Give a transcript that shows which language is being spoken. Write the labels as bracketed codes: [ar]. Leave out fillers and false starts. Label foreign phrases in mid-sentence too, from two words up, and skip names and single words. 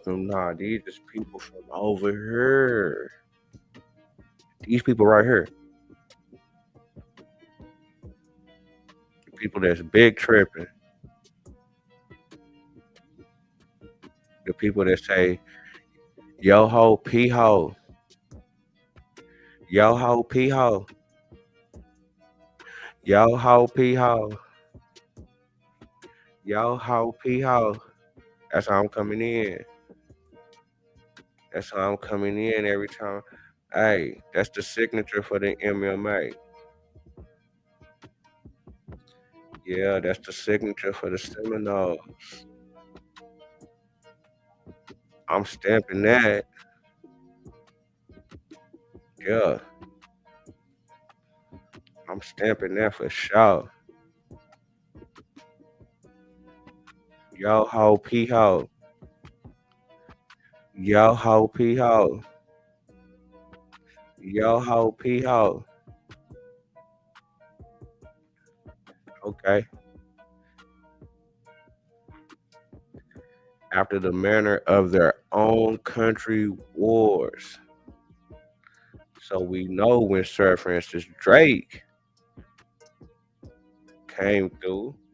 [en] And these just people from over here. These people right here. The people that's big tripping. The people that say, yo ho, pee ho. Yo ho, pee ho. Yo ho, pee ho. Yo ho, pee ho. That's how I'm coming in. That's how I'm coming in every time. Hey, that's the signature for the MMA. Yeah, that's the signature for the Seminoles. I'm stamping that. Yeah. I'm stamping that for sure. Yo ho, pee ho. Yo ho pee ho. Yo ho pee ho. Okay. After the manner of their own country wars. So we know when Sir Francis Drake came through.